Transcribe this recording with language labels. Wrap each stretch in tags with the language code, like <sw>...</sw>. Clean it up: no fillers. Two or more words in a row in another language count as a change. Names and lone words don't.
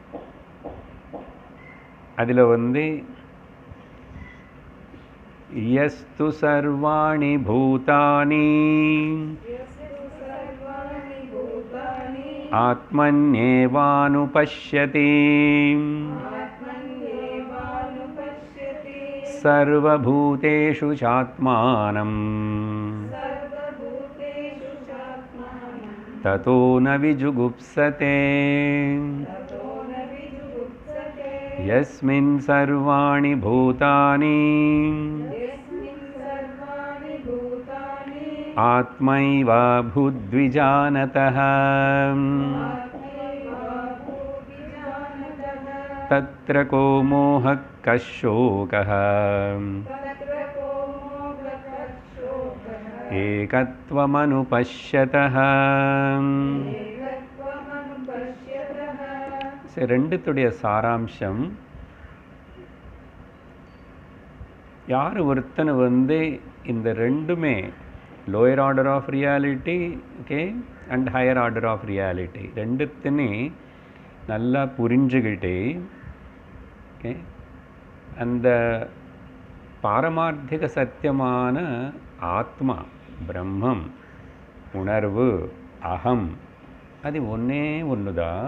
<sa>அதில் यस्तु सर्वाणि भूतानि आत्मन्येवानुपश्यति सर्वभूतेषु चात्मानम् ततो न विजुगुप्सते. यस्मिन् सर्वाणि भूतानि आत्मैव भूद्विजानतः तत्र को मोहः कः शोकः</sa> <ta>एकत्वमनुपश्यतः ரெண்டுத்துடைய சாராம்சம் யார் ஒருத்தனை இந்த ரெண்டுமே லோயர்</ta> <en>order of reality okay and higher order of reality</en> <ta>ரெண்டுத்தினே நல்லா புரிஞ்சுக்கிட்டு ஓகே அந்த பாரமார்த்திக சத்தியமான ஆத்மா பிரம்மம் உணர்வு அகம் அது ஒன்றே ஒன்று தான்.</ta>